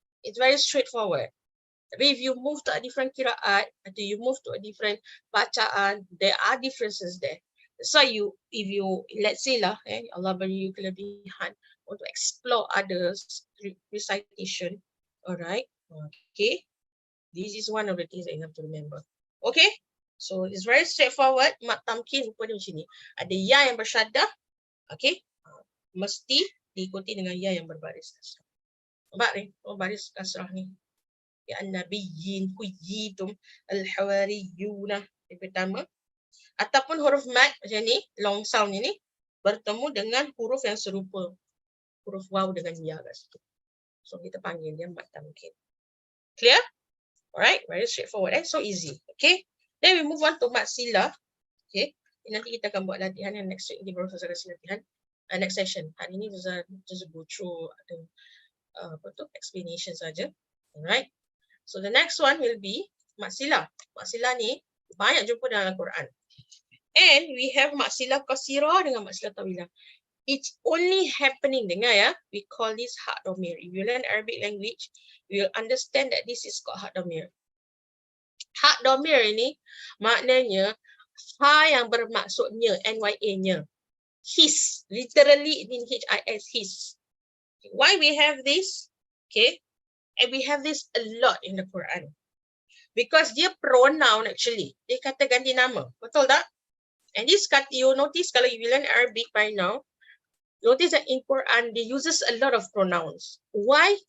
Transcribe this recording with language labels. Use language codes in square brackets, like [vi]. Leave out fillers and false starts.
[en] It's very straightforward. Tapi if you move to a different kiraat, atau you move to a different bacaan, there are differences there. So if you, let's say [ms] lah, Allah beri you kelebihan untuk [en] explore others recitation, alright, okay. This is one of the things that you have to remember. Okay, so it's very straightforward. [ms] Mat tamkin rupa dia macam ni. Ada ya yang bersyaddah, okay, mesti diikuti dengan ya yang berbaris kasrah. Nampak ni? Oh, baris kasrah ni. Ya an-nabiyyin kuyyitum al-hawariyuna yang pertama, ataupun huruf mad macam ni, long sound ini bertemu dengan huruf yang serupa, huruf waw dengan ya kat situ. So kita panggil dia mad tamkin. Clear? [en] Alright, very straightforward, so easy. Okay, then we move on to mad silah. [ms] Okay, nanti kita akan buat latihan yang next week. Ini baru saja kasih latihan next session. Hari ini [en] just go through explanation [ms] saja. [en] Alright, so the next one will be mad silah. [ms] Mad silah ni banyak jumpa dalam Al-Quran. [en] And we have mad silah qasirah dengan mad silah tawilah. It's only happening, dengar ya, we call this hard domir. If you learn Arabic language, you will understand that this is called hard domir. [ms] Hard domir ini maknanya ha yang bermaksudnya, NYA-nya. [en] His, literally it means HIS, his. Why we have this? Okay, and we have this a lot in the Quran. Because dia pronoun actually. [ms] Dia kata ganti nama. Betul tak? [en] And this kata, you notice kalau you learn Arabic by now, notice that in Quran, they uses a lot of pronouns. Why?